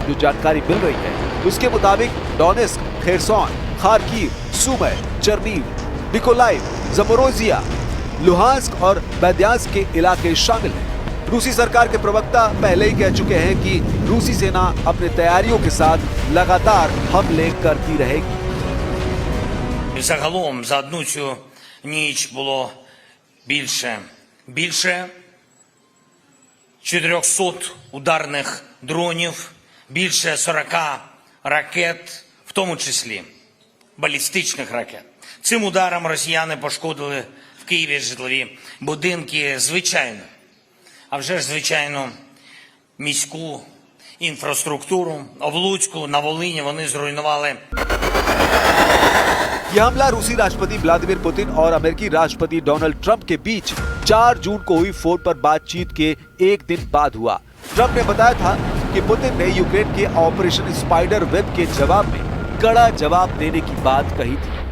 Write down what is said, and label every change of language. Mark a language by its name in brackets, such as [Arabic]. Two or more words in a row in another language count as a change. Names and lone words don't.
[Hindi] जो जानकारी मिल रही है उसके मुताबिक डोनेस्क, खेरसोन, खार्किव, सुमी, चर्नीव, निकोलाइव, ज़पोरोजिया, लुहांस्क और बेद्यांस्क के इलाके शामिल हैं। रूसी सरकार के प्रवक्ता पहले ही कह चुके हैं कि रूसी सेना अपनी तैयारियों के साथ लगातार हमले करती रहेगी। [Ukrainian] Загалом за одну цю ніч було більше 400 ударних дронів, більше 40 ракет, в тому числі балістичних ракет. Цим ударом росіяни пошкодили в Києві житлові будинки, звичайно, а вже ж, звичайно, міську інфраструктуру. В Луцьку, на Волині вони зруйнували [Hindi] यह हमला रूसी राष्ट्रपति व्लादिमीर पुतिन और अमेरिकी राष्ट्रपति डोनाल्ड ट्रंप के बीच 4 जून को हुई फोन पर बातचीत के एक दिन बाद हुआ। ट्रंप ने बताया था कि पुतिन ने यूक्रेन के ऑपरेशन स्पाइडर वेब के जवाब में कड़ा जवाब देने की बात कही थी।